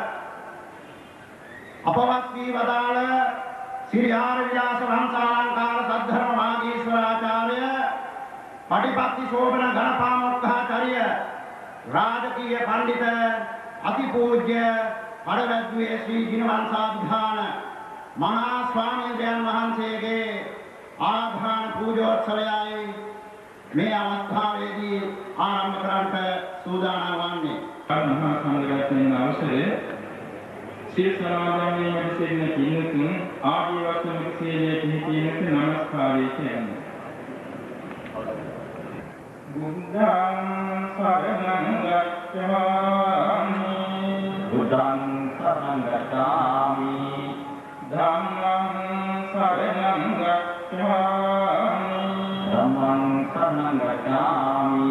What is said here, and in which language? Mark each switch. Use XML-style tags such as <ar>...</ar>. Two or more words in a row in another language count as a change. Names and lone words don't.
<si>අපවත් වී වදාළ ශ්‍රී ආර්ය විලාස වංශාලංකාර සද්ධර්ම මාගීශ්වරාචාර්ය පටිපත්ති ශෝභන ගණපාමොක්ඛාචාර්ය රාජකීය පඬිත අතිපූජ්‍ය පරවැද්දුවේ ශ්‍රී දිනවංශාධිධාන මහා ස්වාමීන් වහන්සේගේ ආධාන පූජෝත්සවයයි මේ අවස්ථාවේදී ආරම්භ කරන්නට සූදානම් වන්නේ. මහා සංඝරත්නයේ අවසරය සිල් සමාදන්වීමට සිටින පින්තුන් ආදී වශයෙන් සීලයේ පිහිටීමට නමස්කාරය කියන්නේ.</si> <pi>බුද්ධං සරණං ගච්ඡාමි බුද්ධං සරණං ගච්ඡාමි ධම්මං සරණං ගච්ඡාමි ධම්මං සරණං ගච්ඡාමි</pi>